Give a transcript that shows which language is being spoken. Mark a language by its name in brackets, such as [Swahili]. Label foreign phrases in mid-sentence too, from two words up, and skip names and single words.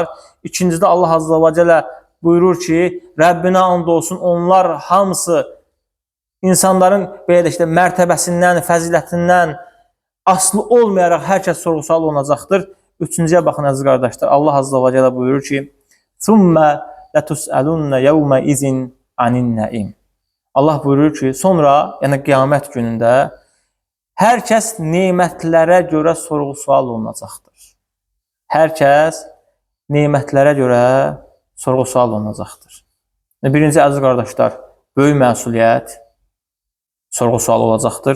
[Azerbaijani] İkincidə Allah [Arabic] عز وجل [Azerbaijani] buyurur ki, Rəbbinə and olsun, onlar hamısı İnsanların belə də mərtəbəsindən, fəzilətindən aslı olmayaraq hər kəs sorğu-sual olunacaqdır. Üçüncüyə baxın, əziz qardaşlar. Allah [Arabic] عز وجل [Azerbaijani] buyurur ki, [Arabic] ثُمَّ لَتُسْأَلُنَّ يَوْمَ إِذٍ عَنِ النَّئِمِ. [Azerbaijani] Allah buyurur ki, sonra, yəni qiyamət günündə hər kəs nemətlərə görə sorğu-sual olunacaqdır. Hər kəs nemətlərə görə sorğu-sual olunacaqdır. Birinci, əziz qardaşlar, böyük məsuliyyət, sorğu-sual olacaqdır.